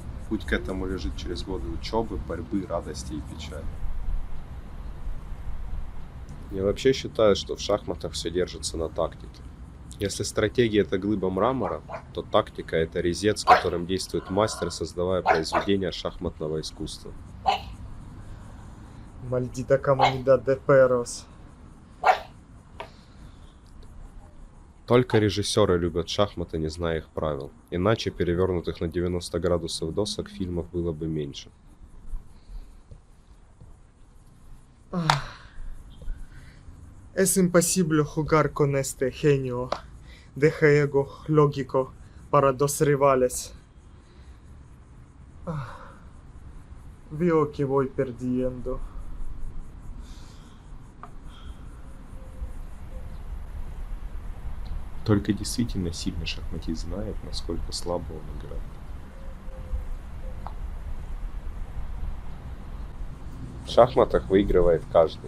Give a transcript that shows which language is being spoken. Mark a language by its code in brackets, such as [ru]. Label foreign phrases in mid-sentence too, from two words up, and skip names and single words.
[ru] Путь к этому лежит через годы учебы, борьбы, радости и печали. Я вообще считаю, что в шахматах все держится на тактике. Если стратегия — это глыба мрамора, то тактика — это резец, с которым действует мастер, создавая произведение шахматного искусства. [es] Maldita comunidad de perros. [ru] Только режиссеры любят шахматы, не зная их правил. Иначе перевернутых на 90 градусов досок фильмов было бы меньше. [es] Es imposible jugar con este genio de juego lógico para dos rivales. Veo que voy perdiendo. [ru] Только действительно сильный шахматист знает, насколько слабо он играет. В шахматах выигрывает каждый.